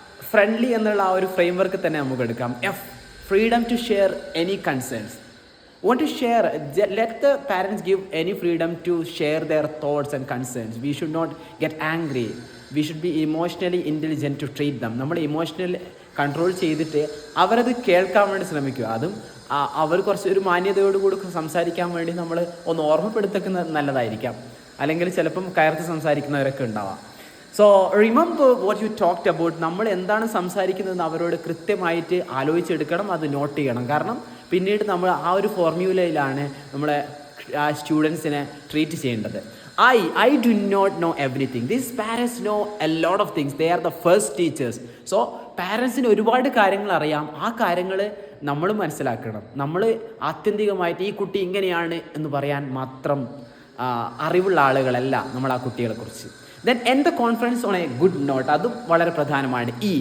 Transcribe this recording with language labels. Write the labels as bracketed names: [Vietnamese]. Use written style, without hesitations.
[Malayalam] Friendly എന്നുള്ള ആ ഒരു ഫ്രെയിം വർക്ക് തന്നെ നമുക്ക് എടുക്കാം. [English] Freedom to share any concerns. Want to share, let the parents give any freedom to share their thoughts and concerns. We should not get angry. We should be emotionally intelligent to treat them. [Malayalam] നമ്മൾ emotional control ചെയ്തിട്ട് അവരത് കേൾക്കാൻ വേണ്ടി ശ്രമിക്കുക. അതും അവർ കുറച്ച് ഒരു മാന്യതയോടുകൂടി സംസാരിക്കാൻ വേണ്ടി നമ്മൾ ഒന്ന് ഓർമ്മപ്പെടുത്തുന്നത് നല്ലതായിരിക്കാം. അല്ലെങ്കിൽ ചിലപ്പം കയർത്ത് സംസാരിക്കുന്നവരൊക്കെ ഉണ്ടാവാം. [English] So remember what you talked about. [Malayalam] നമ്മൾ എന്താണ് സംസാരിക്കുന്നതെന്ന് അവരോട് കൃത്യമായിട്ട് ആലോചിച്ചെടുക്കണം, അത് നോട്ട് ചെയ്യണം. കാരണം പിന്നീട് നമ്മൾ ആ ഒരു ഫോർമ്യൂലയിലാണ് നമ്മളെ സ്റ്റുഡൻസിനെ ട്രീറ്റ് ചെയ്യേണ്ടത്. [English] I do not know everything. These parents know a lot of things. They are the first teachers. [Malayalam] So പാരൻസിന് ഒരുപാട് കാര്യങ്ങൾ അറിയാം. ആ കാര്യങ്ങൾ നമ്മൾ മനസ്സിലാക്കണം. നമ്മൾ ആത്യന്തികമായിട്ട് ഈ കുട്ടി ഇങ്ങനെയാണ് എന്ന് പറയാൻ മാത്രം അറിവുള്ള ആളുകളല്ല നമ്മൾ ആ കുട്ടികളെക്കുറിച്ച്. [English] Then end the conference on a good note. [Malayalam] അതും വളരെ പ്രധാനമാണ്.